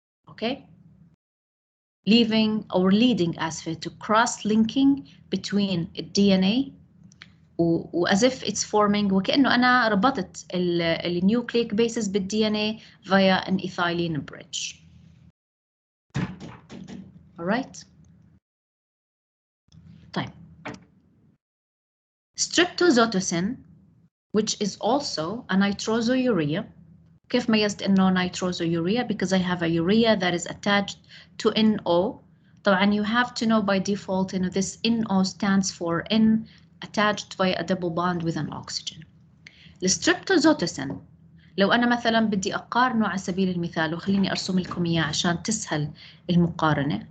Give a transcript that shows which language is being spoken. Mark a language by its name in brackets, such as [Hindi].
[English] Okay, leading to cross-linking between DNA as if it's forming, [Arabic] وكأنه أنا ربطت النيوكليك [English] bases بالDNA via an ethylene bridge. All right. [Arabic] طيب. [English] Streptozotocin, which is also a nitrosourea. [Arabic] كيف ميزت إنه nitrosourea? [English] Because I have a urea that is attached to NO. [Arabic] طبعا [English] you have to know by default إنه this NO stands for N attached by a double bond with an oxygen. [Arabic] الstreptozotocin لو أنا مثلا بدي أقارنه على سبيل المثال, وخليني أرسم لكم إياه عشان تسهل المقارنة.